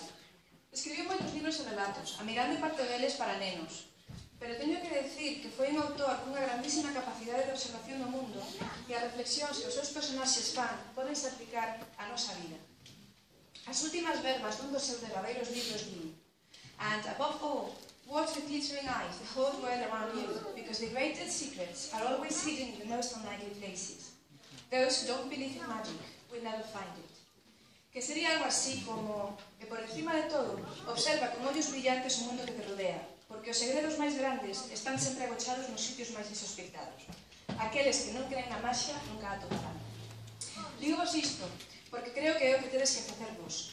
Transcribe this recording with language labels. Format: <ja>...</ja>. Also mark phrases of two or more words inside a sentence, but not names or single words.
<gl>Escribiu moitos libros e relatos, a grande parte deles para nenos, pero teño que decir que foi un autor cunha grandísima capacidade de observación do mundo e as reflexións que os seus personaxes fan podense aplicar á nosa vida. As últimas verbas dun dos seus derradeiros libros din:</gl> <en>"And above all, watch with glittering eyes the whole world around you, because the greatest secrets are always hidden in the most unlikely places. Those who don't believe in magic will never find it."</en> <gl>Que sería algo así como, e por encima de todo, observa con ollos brillantes o mundo que te rodea, porque os segredos máis grandes están sempre agochados nos sitios máis insospeitados. Aqueles que non creen na maxia nunca a tocarán. Dígovos isto, porque creo que é o que tedes que facer vos.</gl>